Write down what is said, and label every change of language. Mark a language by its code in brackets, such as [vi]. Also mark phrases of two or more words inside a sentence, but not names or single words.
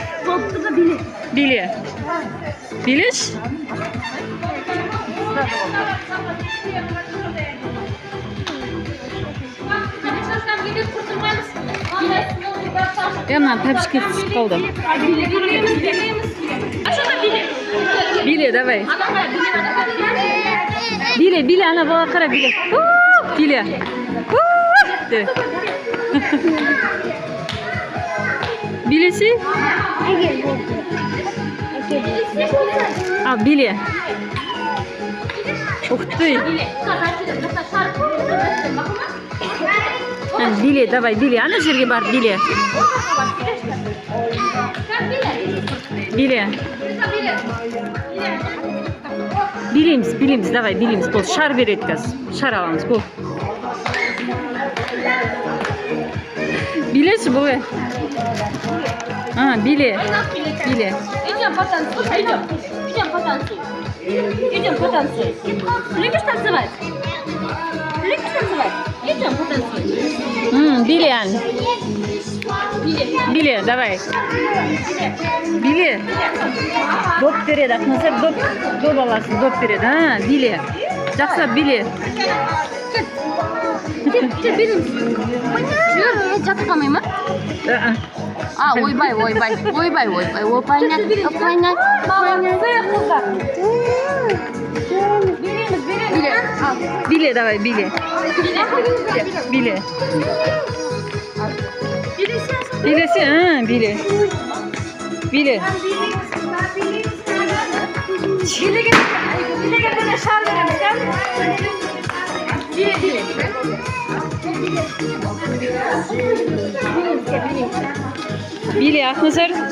[kk] Биле. Билеш? Мына тәпішке түсіп қалды. Биле, давай. Биле, ана бала қара биле. Биле. Билесі? А, биле. [ru] Ух ты. [kk] Биле, давай, биле. Ана жерге бар, биле. Биле. Билейміз, давай, билейміз. Бұл шар береді қазір. Шар аламыз, бұл. Билесі бұл. А, биле. [ru] Идем потанцуй. Любишь танцевать? Идем потанцуй. [kk] Биле, давай. Биле. Доп береді, ақназар доп аласың, доп береді. А, биле. Жақсылап биле. Жатып қалмай ма? А, ойбай. Биле, давай, биле. Билесі, биле. Билеге шар береміз, Биле, ақназар.